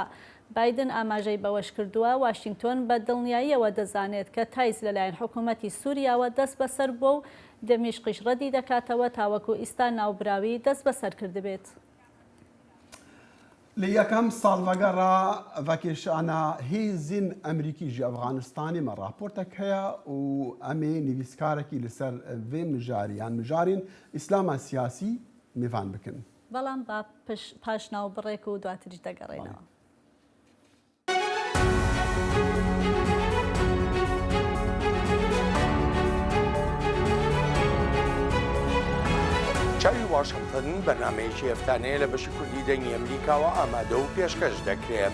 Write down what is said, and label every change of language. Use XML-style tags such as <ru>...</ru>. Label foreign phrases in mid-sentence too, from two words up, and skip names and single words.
<ckb>بایدن ئاماژەی بەوەش کردووە واشنگتۆن بە دڵنیاییەوە دەزانێت کە تایس لەلایەن حکوومەتی سووریاوە دەست بەسەر بۆ و دەمیشقیش ڕەدی دەکاتەوە تاوەکو ئیستا ناوبراوی دەست بەسەر کردبێت.</ckb> <ku>لە یەکەم ساڵڤەگەڕا ڤەکێشانە هێزین ئەمریکیژی ئەفغانستانی مە راپۆرتێک هەیە و ئەمێ نویسکارێکی لەسەر vê mijarî mijarên ئیسلاما سیاسی میڤان بکن.</ku> <ckb>بەڵام با پاش ناوبڕێک و دواتریش دەگەڕێنەوە. چاوی واشنگتن بەرنامەیەکی هەفتانەیە لە بەشی کوردی دەنگی ئەمریکاوە ئامادە و پێشکەش دەکرێت.</ckb>